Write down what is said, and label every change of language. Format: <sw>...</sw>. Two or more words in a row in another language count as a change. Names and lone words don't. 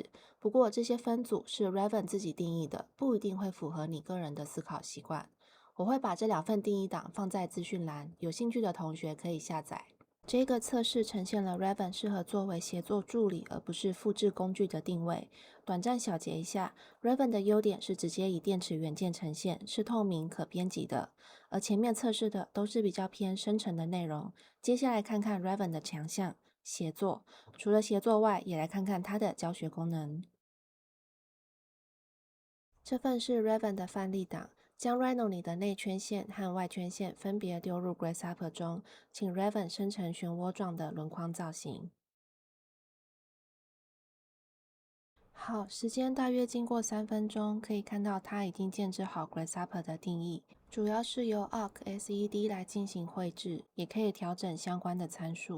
<zh>不過這些分組是 Raven 自己定義的，不一定會符合你個人的思考習慣。我會把這2份定義檔放在資訊欄，有興趣的同學可以下載。這個測試呈現了 Raven 適合作為協作助理而不是複製工具的定位。短暫小結一下 ，Raven 的優點是直接以電池元件呈現，是透明可編輯的。而前面測試的都是比較偏生成的內容。接下來看看 Raven 的強項——協作。除了協作外，也來看看它的教學功能。這份是 Raven 的範例檔。將 Rhino 裡的內圈線和外圈線分別丟入 Grasshopper 中，請 Raven 生成漩渦狀的輪框造型。好，時間大約經過3分鐘，可以看到它已經建置好 Grasshopper 的定義，主要是由 ArcSED 來進行繪製，也可以調整相關的參數。</zh>